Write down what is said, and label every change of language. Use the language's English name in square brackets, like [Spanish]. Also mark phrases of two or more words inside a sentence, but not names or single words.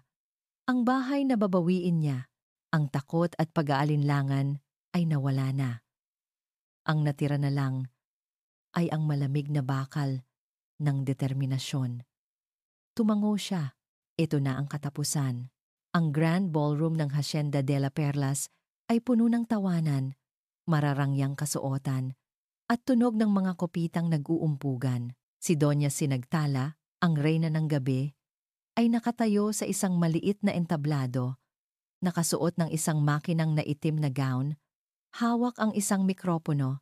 [Filipino] Ang bahay na babawiin niya. Ang takot at pag-aalinlangan ay nawala na. Ang natira na lang ay ang malamig na bakal ng determinasyon. Tumango siya. Ito na ang katapusan. Ang [English] grand ballroom [Filipino] ng Hacienda de la Perlas ay puno ng tawanan, mararangyang kasuotan, at tunog ng mga kopitang nag-uumpugan. Si Doña Sinagtala, ang reyna ng gabi, ay nakatayo sa isang maliit na entablado, nakasuot ng isang makinang na itim na gown, hawak ang isang mikropono.